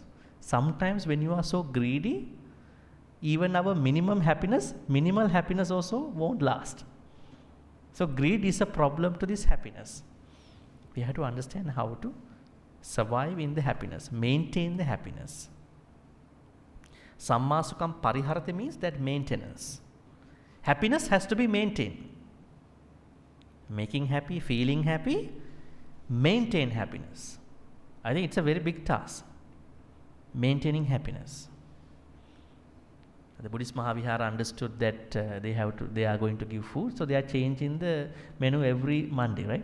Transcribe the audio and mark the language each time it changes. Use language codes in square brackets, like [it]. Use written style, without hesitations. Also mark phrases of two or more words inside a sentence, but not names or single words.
[en] Sometimes when you are so greedy, even our minimal happiness also won't last. So greed is a problem to this happiness. We have to understand how to survive in the happiness, maintain the happiness. [pi] Samma sukham pariharate [en] means that maintenance. Happiness has to be maintained. Making happy, feeling happy, maintain happiness. I think it's a very big task. Maintaining happiness. The Buddhist Mahavihara understood that they are going to give food, so they are changing the menu every Monday, right?